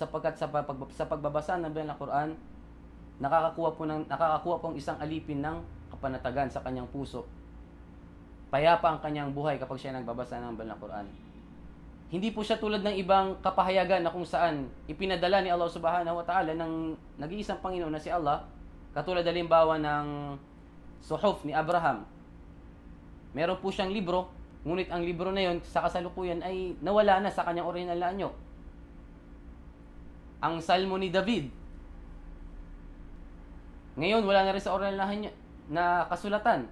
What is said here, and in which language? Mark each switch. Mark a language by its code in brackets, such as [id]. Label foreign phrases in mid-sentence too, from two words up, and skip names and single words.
[tl] Sapagkat sa pagbabasa ng banal na Quran, nakakakuha po ang isang alipin ng kapanatagan sa kanyang puso. Payapa ang kanyang buhay kapag siya nagbabasa ng banal na Quran. Hindi po siya tulad ng ibang kapahayagan na kung saan ipinadala ni Allah [ar] سبحانه وتعالى [tl] ng nag-iisang Panginoon na si Allah, katulad halimbawa ng Suhuf ni Abraham. Meron po siyang libro, ngunit ang libro na yon sa kasalukuyan ay nawala na sa kanyang orihinal na anyo. Ang Salmo ni David, ngayon wala na rin sa orihinal na kasulatan.